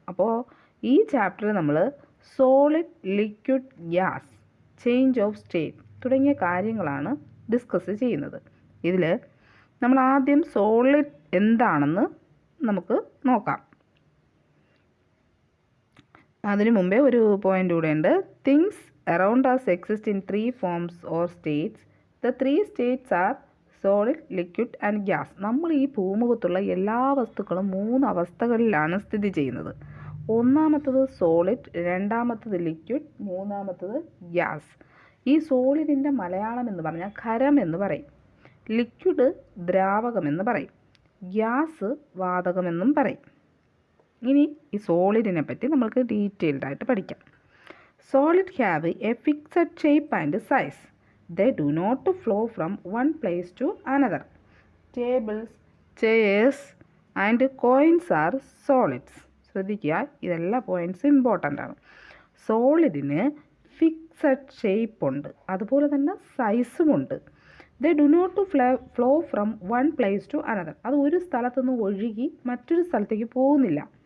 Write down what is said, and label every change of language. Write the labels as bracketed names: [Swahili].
[Malayalam] അപ്പോൾ ഈ ചാപ്റ്ററിൽ നമ്മൾ solid, liquid, gas, change of state തുടങ്ങിയ കാര്യങ്ങളാണ് ഡിസ്കസ് ചെയ്യുന്നത്. ഇതിൽ നമ്മൾ ആദ്യം സോളിഡ് എന്താണെന്ന് നമുക്ക് നോക്കാം. അതിനു മുമ്പേ ഒരു പോയിന്റ് കൂടെ ഉണ്ട്. [English] Things around us exist in 3 forms or states. The 3 states are solid, liquid and gas. [Malayalam] നമ്മൾ ഈ ഭൂമുഖത്തുള്ള എല്ലാ വസ്തുക്കളും 3 അവസ്ഥകളിലാണ് സ്ഥിതി ചെയ്യുന്നത്. ഒന്നാമത്തത് സോളിഡ്, രണ്ടാമത്തത് ലിക്വിഡ്, മൂന്നാമത്തത് ഗ്യാസ്. ഈ സോളിഡിൻ്റെ മലയാളം എന്ന് പറഞ്ഞാൽ ഖരം എന്ന് പറയും, ലിക്വിഡ് ദ്രാവകമെന്ന് പറയും, ഗ്യാസ് വാതകമെന്നും പറയും. ഇനി ഈ സോളിഡിനെ പറ്റി നമ്മൾക്ക് ഡീറ്റെയിൽഡായിട്ട് പഠിക്കാം. [English] Solid have a fixed shape and size. They do not flow from one place to another. Tables, chairs and coins are solids. [Malayalam] ശ്രദ്ധിക്കുക, ഇതെല്ലാം പോയിൻറ്റ്സ് ഇമ്പോർട്ടൻ്റ് ആണ്. സോളിഡിന് ഫിക്സഡ് ഷേപ്പ് ഉണ്ട്, അതുപോലെ തന്നെ സൈസും ഉണ്ട്. [English] They do not flow from one place to another. [Malayalam] അത് ഒരു സ്ഥലത്തുനിന്ന് ഒഴുകി മറ്റൊരു സ്ഥലത്തേക്ക് പോകുന്നില്ല.